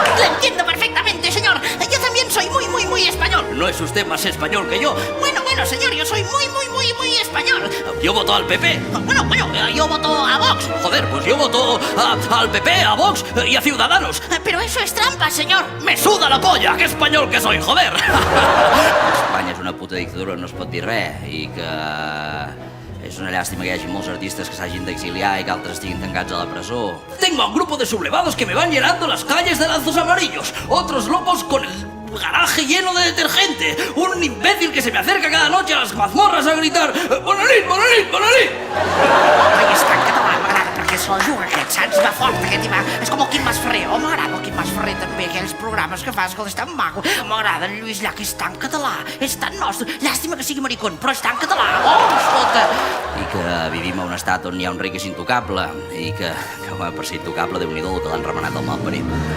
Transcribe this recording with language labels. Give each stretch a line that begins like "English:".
Spanish: Lo entiendo perfectamente, señor. Yo también soy muy español. ¿No es usted más español que yo? Bueno, señor, yo soy muy español. Yo voto al PP. Bueno, yo voto a Vox. Joder, pues yo voto al PP, a Vox y a Ciudadanos. Pero eso es trampa, señor. ¡Me suda la polla! ¡Qué español que soy, joder!
Catalan: Espanya és una puta dictadura, no es pot dir res, i que és una llàstima que hi hagi molts artistes que s'hagin d'exiliar i que altres estiguin tancats a la presó.
Spanish: Tengo a un grupo de sublevados que me van llenando las calles de lazos amarillos, otros locos con el garaje lleno de detergente, un imbécil que se me acerca cada noche a las mazmorras a gritar
Catalan: «Bona nit, bona nit, bona nit!» Ai, és que en català m'agrada perquè se la juga aquest, saps? Va fort aquest i va... És com el Quim Masferrer. Oh, m'agrada el Quim Masferrer també, aquells programes que fa, escolta, és tan maco. M'agrada el Lluís Llach, és tan català, és tan nostre. Llàstima que sigui maricón, però és tan català. Oh, escolta! I que vivim a un estat on hi ha un rei que és intocable i que home, per ser intocable, Déu-n'hi-do, el que l'han remenat al malparit.